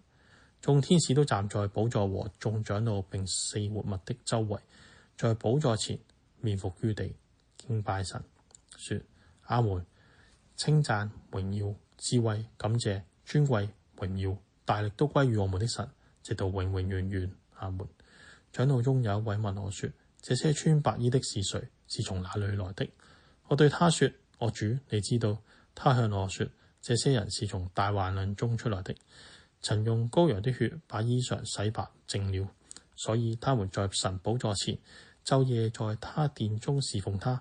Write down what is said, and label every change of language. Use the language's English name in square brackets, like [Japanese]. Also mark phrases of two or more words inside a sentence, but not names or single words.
[Chinese] 眾天使都站在寶座和眾長老並4活物的周圍，在寶座前面伏於地，敬拜神，說：阿門！稱讚、榮耀、智慧、感謝、尊貴、榮耀、大力都歸於我們的神，直到永永遠遠。阿門！長老中有一位問我說： 這些穿白衣的是誰？是從哪裏來的？我對他說：我主，你知道。他向我說：這些人是從大患難中出來的，曾用羔羊的血把衣裳洗白淨了，所以他們在神寶座前晝夜在他殿中侍奉他。